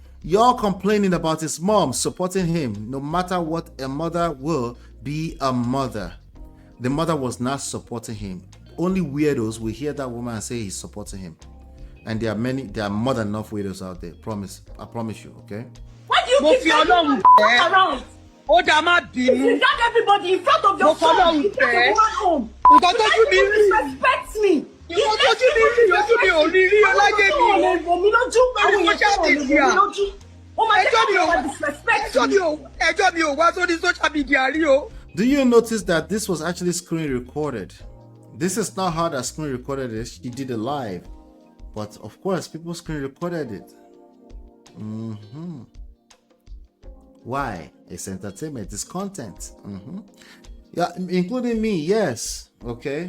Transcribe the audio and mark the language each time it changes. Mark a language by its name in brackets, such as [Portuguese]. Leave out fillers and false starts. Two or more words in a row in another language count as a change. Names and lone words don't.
[English] Y'all complaining about his mom supporting him. No matter what, a mother will be a mother. The mother was not supporting him. Only weirdos will hear that woman and say he's supporting him. And there are more than enough weirdos out there. I promise you, okay? Why do you keep around? [Yoruba] Ó dá má bínú. [English] You got everybody in front of your son. You take a woman home. [Yoruba] Nǹkan tójú mi rí. [English] Disrespect me. [Yoruba] Nǹkan tójú mi rí. Ojú mi ò rí rí ọláyé mi. Mi lójú. Àwọn [English] social media. [Yoruba] Ó máa jẹ́ kí wọ́n [English] disrespect me. [Yoruba] Ẹjọ́ mi ò wá sórí [English] social media [Yoruba] rí o. [English] Do you notice that this was actually screen recorded? This is not how that screen recorded it. She did it live. But of course, people screen recorded it. Why? It's entertainment, it's content. Yeah, including me, yes. Okay.